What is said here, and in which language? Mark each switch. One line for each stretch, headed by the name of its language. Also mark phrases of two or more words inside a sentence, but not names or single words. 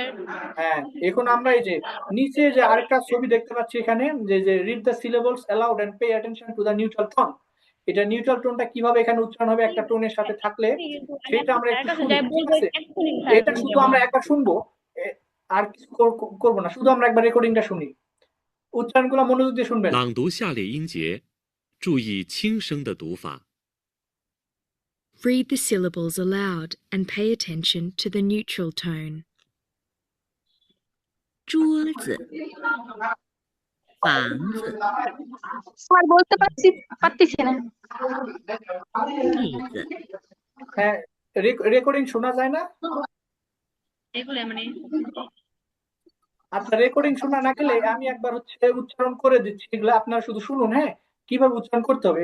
Bangla: হ্যাঁ, এখন আমরা এই যে নিচে যে আরেকটা ছবি দেখতে পাচ্ছি এখানে, যে যে
English: read the syllables aloud and pay attention to the neutral tone.
Bangla: এটা নিউট্রাল টোনটা কিভাবে এখানে উচ্চারণ হবে একটা টোনের সাথে থাকলে, সেটা আমরা একটু শুনি, ঠিক আছে? এটা শুধু আমরা একবার শুনবো, আর কিছু করবো না, শুধু আমরা একবার রেকর্ডিংটা শুনি। উচ্চারণগুলো মনোযোগ দিয়ে শুনবেন।
Chinese: 朗读下列音节，注意轻声的读法。
English: Read the syllables aloud and pay attention to the neutral tone.
Chinese: 桌子，房子，
Bangla: স্যার বলতে পারতেছি না।
Chinese: 椅子，
Bangla: হ্যাঁ, রেকর্ডিং শোনা যায় না? এগুলো মানে আচ্ছা, রেকর্ডিং শোনা না গেলে আমি একবার উচ্চারণ করে দিচ্ছি, এগুলো আপনারা শুধু শুনুন, হ্যাঁ, কিভাবে উচ্চারণ করতে হবে।